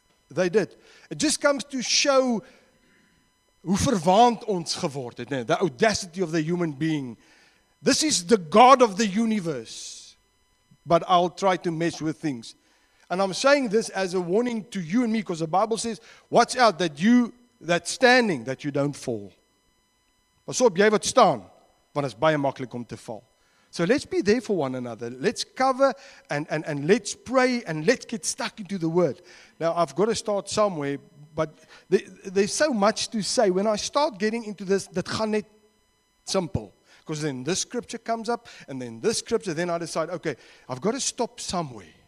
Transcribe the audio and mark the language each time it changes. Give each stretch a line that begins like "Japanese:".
English: They did. It just comes to show
Afrikaans: hoe verwaand ons geword het,
English: the audacity of the human being. This is the God of the universe. But I'll try to mess with things. And I'm saying this as a warning to you and me, because the Bible says, watch out that standing, that you don't fall.
Afrikaans: Pas op, jy wat staan, want is baie maklik om te val.
English: So let's be there for one another. Let's cover and let's pray and let's get stuck into the Word. Now, I've got to start somewhere, but there's so much to say. When I start getting into this, that
Afrikaans: gaan net
English: simple. Because then this scripture comes up, and then this scripture, then I decide, okay, I've got to stop somewhere.